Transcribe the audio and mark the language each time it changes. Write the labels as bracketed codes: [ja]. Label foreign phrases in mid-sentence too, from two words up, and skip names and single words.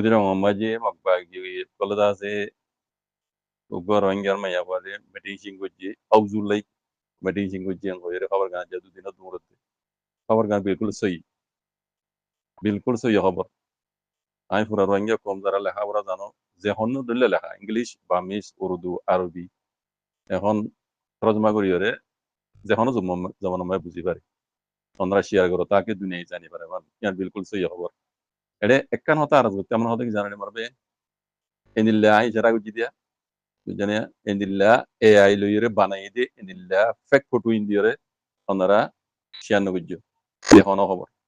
[rhg] maji magbagi kolodase ugo rohingya maya wale meeting singgoji auzulai meeting singgoji yang hoyere khabar gan jadu dina dumurate khabar gan bilkul soi khabar ai pura rohingya kom dara লেখা পড়া জানো যে হন্য দলে লেখা ইংলিশ বামিজ উর্দু আরবি এখন তরজমা করিয়রে যে হন্য জমান বুঝি পারে অনরা শেয়ার করো তাকে দুনিয়ায় জানি পারে ইয়ার বিলকুল সই খবর এটা একখান হতা আর তেমন হতে কি জানানি মারবে এনিল্লা আই যারা গুজি দিয়া জানে এনিল্লা এআই লইরে বানাই দে এনিল্লা ফেক ফটো ইন্ডিয়রে অনরা শেয়ার নগুজ্জ এখন খবর